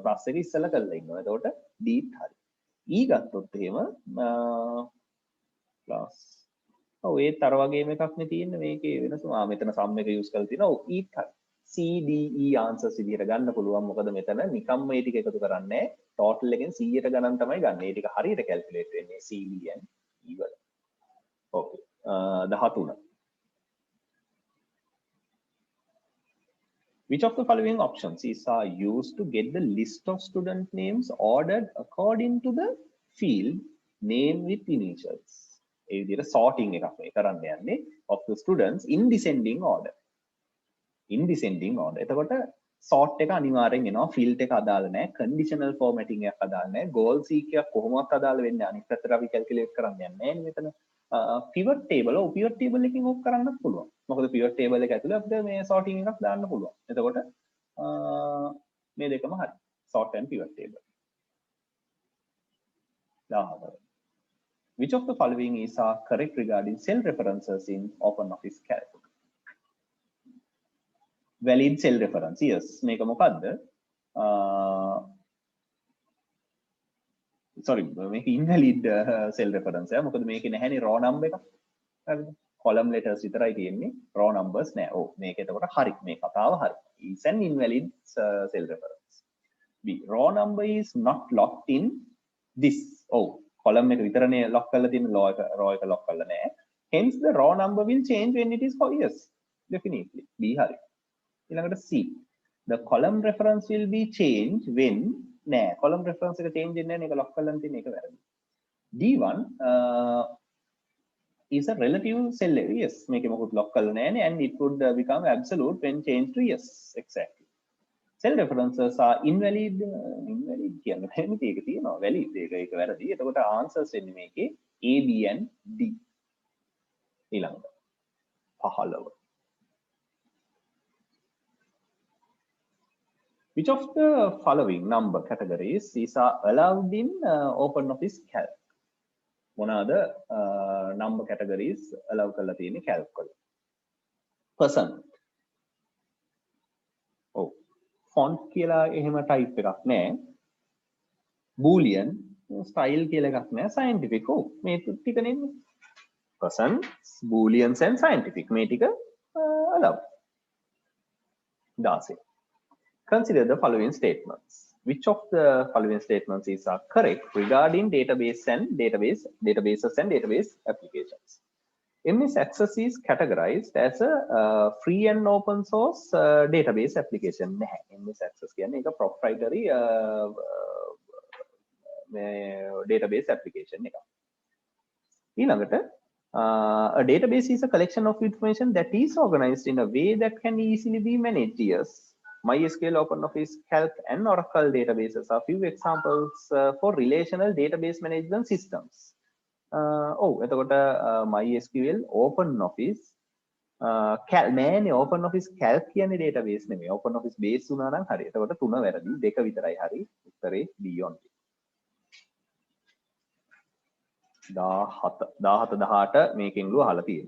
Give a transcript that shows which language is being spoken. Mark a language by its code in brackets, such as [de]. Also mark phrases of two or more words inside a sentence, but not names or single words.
[si] plus එක ඉස්සලා කරලා ඉන්නවා. එතකොට D හරි. E ගත්තොත් එහෙම plus ඔව් ඒත් අර වගේම එකක් නේ තියෙන්නේ මේකේ වෙනස මෙතන sum එක use කරලා තිනවා ඔව් E හරි C D E answers විදිහට ගන්න පුළුවන් මොකද මෙතන නිකම්ම මේ ටික එකතු කරන්නේ total එකෙන් 100ට ගණන් තමයි ගන්න. ඒ ටික හරියට calculate වෙන්නේ C D and E වල. [en] okay 13 Which of the following options is used to get the list of student names ordered according to the field name with initials? [si] ඒ විදිහට sorting එකක් මේ කරන්න යන්නේ [en] of the students in descending order. In descending order. [si] එතකොට sort එක අනිවාර්යෙන් එනවා field එක අදාළ නැහැ, [en] conditional formatting [si] එකක් අදාළ නැහැ, [en] goal seek [si] එකක් කොහොමවත් අදාළ වෙන්නේ නැහැ. අනිත් පැත්තට අපි calculate කරන්න යන්නේ නැහැ මෙතන. [en] pivot table pivot table [si] එකකින් ඔක් කරන්නත් පුළුවන්. මොකද [en] pivot table [si] එක ඇතුලේ අපිට මේ sorting එකක් දාන්න පුළුවන්. එතකොට මේ දෙකම හරි. [en] sort and pivot table. Which of the following is correct regarding cell references in OpenOffice Calc? Valid cell reference. Yes. [si] මේක මොකද්ද? sorry මේක [en] invalid cell reference [si] එක. මොකද මේකේ නැහැනේ [en] raw number [si] එක. හරිද? [en] column letters [si] විතරයි තියෙන්නේ, [en] raw numbers [si] නෑ. ඔව් මේක එතකොට හරි. මේ කතාව හරි. [en] Is an invalid cell reference. B. Raw number is not locked in this. [si] ඔව් column එක විතරනේ lock කරලා තියෙන, raw එක lock කරලා නෑ. [en] Hence the raw number will change when it is for yes. Definitely. B [si] හරි. ඊළඟට [en] C. The column reference will be changed when [si] නෑ, [en] column reference [si] එක change වෙන්නේ නැහැ. මේක lock කරලා තියෙන එක වැරදි. [en] D1 is a relative cell. Yes, make a [si] මොකුත් lock කරලා නැහැ නේ, [en] and it would become absolute when changed to yes. Exactly. Cell references are invalid. [si] Invalid කියන්නේ මේක තියෙනවා, valid ඒක වැරදි. එතකොට answers එන්නේ මේකේ A, B and D. ඊළඟට 15. [en] Which of the following number categories is allowed in OpenOffice Calc? [si] මොනවාද [en] number categories [si] allow කරලා තියෙන්නේ calc වල? percent. ඔව් font කියලා එහෙම type එකක් නැහැ. [en] boolean style [si] කියලා එකක් නැහැ. scientific ඔව් මේ ටික නෙන්නේ. [en] percent, booleans and scientific [si] මේ ටික allow. 16. [en] Consider the following statements. Which of the following statements is correct regarding databases and database applications? MS Access is categorized as a free and open source database application. [si] MS Access කියන්නේ එක [en] proprietary database application [si] එකක්. [en] ඊළඟට a database is a collection of information that is organized in a way that can easily be managed. Yes. MySQL, OpenOffice, Calc, and Oracle databases are few examples for relational database management systems. [si] එතකොට MySQL, OpenOffice, නෑනේ OpenOffice Calc කියන්නේ database නෙමෙයි. OpenOffice base වුණා නම් හරි. එතකොට තුන වැරදි, දෙක විතරයි හරි. උත්තරේ B only. 17 18 මේකෙන් ලුව අහලා තියෙන්නේ.